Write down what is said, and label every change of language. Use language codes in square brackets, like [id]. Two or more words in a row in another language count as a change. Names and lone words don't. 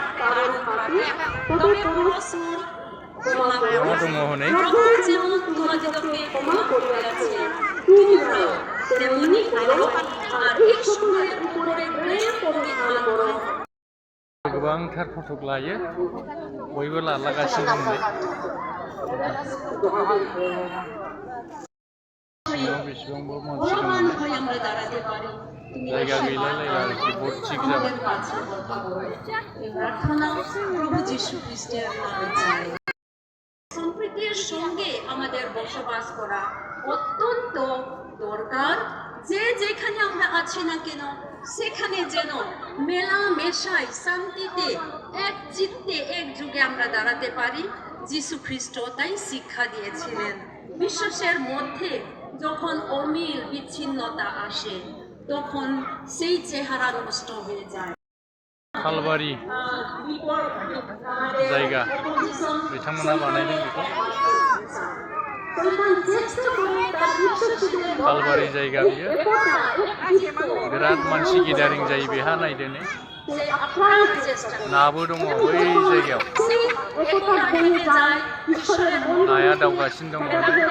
[brx] मा दङ हनै गोबांथार फटक लायो बयबो लागासिनो दं बेसेबांबा मानसि दं जायगा गैलायलाय आरोखि बर्ड थिग जाबाय [bn] সম্প্রীতির সঙ্গে আমাদের বসবাস করা অত্যন্ত দরকার। যে যেখানে আমরা আছি না কেন সেখানে যেন মেলামেশায় শান্তিতে এক চিত্তে একযোগে আমরা দাঁড়াতে পারি। যীশু খ্রিস্ট তাই শিক্ষা দিয়েছিলেন। বিশ্বাসের মধ্যে যখন অমিল বিচ্ছিন্নতা আসে তখন সেই চেহারা নষ্ট হয়ে যায়। [brx] खालबारि जायगा बिथांमोना बानायदों बेखौ खालबारि जायगा बियो बिराद मानसि गेदारिं जायो बेहा नायदो नै नाबो दङ बै जायगायाव नाया दावगासिनो दङ बै